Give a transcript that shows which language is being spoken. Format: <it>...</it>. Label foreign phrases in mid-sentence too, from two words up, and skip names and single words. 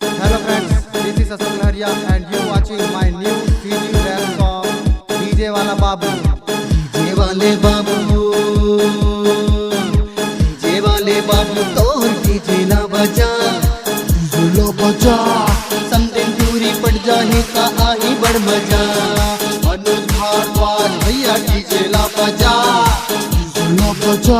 <en>Hello friends, this is Ashok Laharia and you watching my new Fiji rap song DJ वाला बाबू।</en> <hif>डीजे वाले बाबू, डीजे वाले बाबू तो डीजे ला बजा, डीजे ला बजा। समदिन दूरी पड़ जाए का आई बड़ मजा। अनुज भारद्वाज भैया डीजे ला बजा, डीजे ला बजा।</hif>